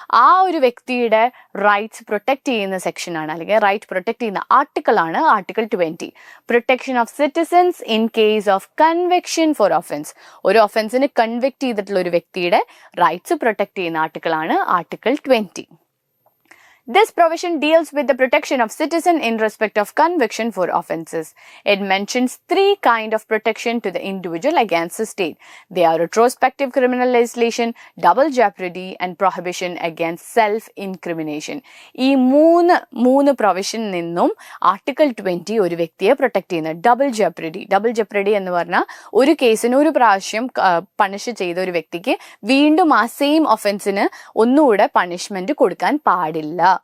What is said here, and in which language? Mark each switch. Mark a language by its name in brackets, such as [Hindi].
[Malayalam] ആ ഒരു വ്യക്തിയുടെ റൈറ്റ്സ് പ്രൊട്ടക്ട് ചെയ്യുന്ന സെക്ഷനാണ്, അല്ലെങ്കിൽ റൈറ്റ് പ്രൊട്ടക്ട് ചെയ്യുന്ന ആർട്ടിക്കിളാണ് article 20. [English] Protection of citizens in case of conviction for offence. [Malayalam] ഒരു ഒഫൻസിന് കൺവിക്ട് ചെയ്തിട്ടുള്ള ഒരു വ്യക്തിയുടെ റൈറ്റ്സ് പ്രൊട്ടക്ട് ചെയ്യുന്ന ആർട്ടിക്കിളാണ് article 20. [English] This provision deals with the protection of citizen in respect of conviction for offences. It mentions 3 kinds of protection to the individual against the state. They are retrospective criminal legislation, double jeopardy, and prohibition against self-incrimination. [Malayalam] ഈ മൂന്ന് provision നിന്നും article 20 ഒരു വ്യക്തിയെ protect ചെയ്യുന്നത്. Double ജെപ്രഡി എന്ന് പറഞ്ഞാൽ ഒരു കേസിന് ഒരു പ്രാവശ്യം പണിഷ് ചെയ്ത ഒരു വ്യക്തിക്ക് വീണ്ടും ആ സെയിം ഒഫൻസിന് ഒന്നുകൂടെ പണിഷ്മെന്റ് കൊടുക്കാൻ പാടില്ല.